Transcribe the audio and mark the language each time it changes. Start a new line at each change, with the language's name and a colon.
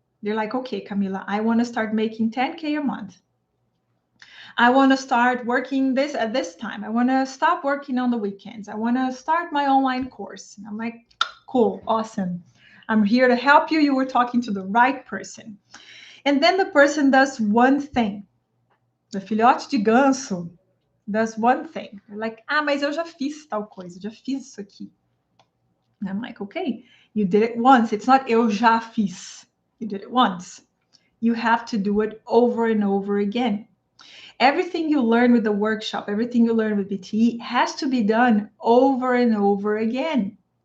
English: They're like, okay, Camila, I want to start making 10K a month. I want to start working this at this time. I want to stop working on the weekends. I want to start my online course. And I'm like, cool, awesome. I'm here to help you. You were talking to the right person. And then the person does one thing. The
Portuguese: filhote de ganso
English: does one thing. They're like,
Portuguese: mas eu já fiz tal coisa, eu já fiz isso aqui.
English: And I'm like, okay, you did it once. It's not
Portuguese: eu já fiz.
English: You did it once. You have to do it over and over again. Everything you learn with the workshop, everything you learn with BTE has to be done over and over again.